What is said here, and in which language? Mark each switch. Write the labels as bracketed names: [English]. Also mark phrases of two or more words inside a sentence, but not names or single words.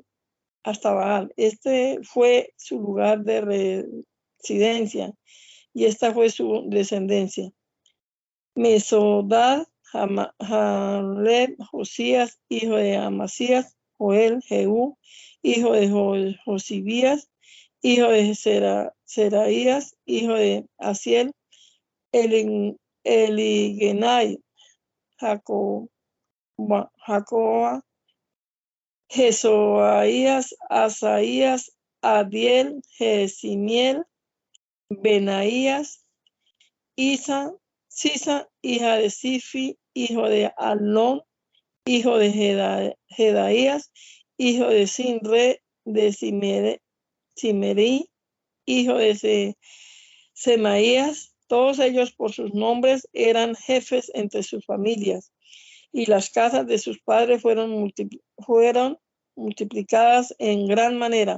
[Spanish] Este fue su lugar de residencia y esta fue su descendencia. Mesodad, Jaleb, Josías, hijo de Amasías, Joel, Jehú, hijo de Josibías, hijo de Seraías, hijo de Asiel, Eligenai, Jacoba, Jesoaías, Asaías, Adiel, Jesimiel, Benaías, Sisa, hija de Sifi, hijo de Alnón, hijo de Jedaías, hijo de Sinre, de Simerí, hijo de Semaías. Todos ellos por sus nombres eran jefes entre sus familias, y las casas de sus padres fueron multiplicadas en gran manera.